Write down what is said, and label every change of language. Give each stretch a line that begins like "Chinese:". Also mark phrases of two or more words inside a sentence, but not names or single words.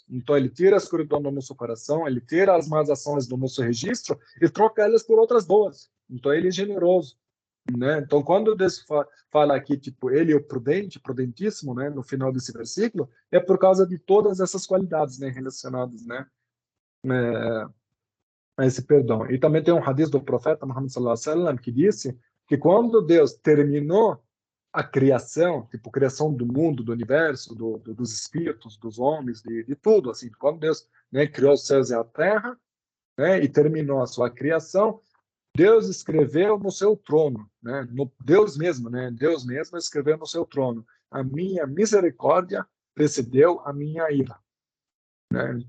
Portuguese: Então ele tira a escuridão do nosso coração, ele tira as más ações do nosso registro e troca elas por outras boas. Então ele é generoso, né? Então quando Deus fala aqui, tipo, ele é o prudente, prudentíssimo, né, no final desse versículo, é por causa de todas essas qualidades, né, relacionadas, né, a esse perdão. E também tem um hadith do profeta Muhammad
Arabic: صلى الله عليه وسلم
Portuguese: que disse que quando Deus terminou a criação, tipo, criação do mundo, do universo, dos espíritos, dos homens, de tudo, assim, quando Deus, né, criou os céus e a terra, né, e terminou a sua criação, Deus escreveu no seu trono, né, Deus mesmo, né, Deus mesmo escreveu no seu trono: a minha misericórdia precedeu a minha ira, né?